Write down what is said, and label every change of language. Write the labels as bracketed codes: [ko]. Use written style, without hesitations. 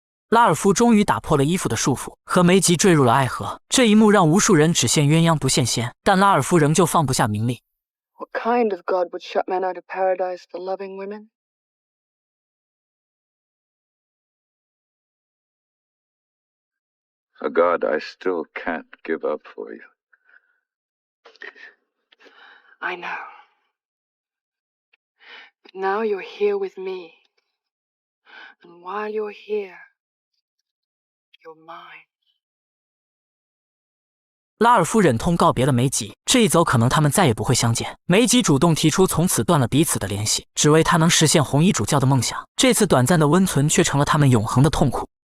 [zh] 拉尔夫终于打破了衣服的束缚，和梅吉坠入了爱河。这一幕让无数人只羡鸳鸯不羡仙，但拉尔夫仍旧放不下名利。 [en] What kind of God would shut men out of paradise for loving women? A God I still can't give up for you. I know. But now you're here with me. And while you're here, you're mine. [zh] 拉尔夫忍痛告别了梅吉，这一走可能他们再也不会相见。梅吉主动提出从此断了彼此的联系，只为他能实现红衣主教的梦想。这次短暂的温存却成了他们永恒的痛苦。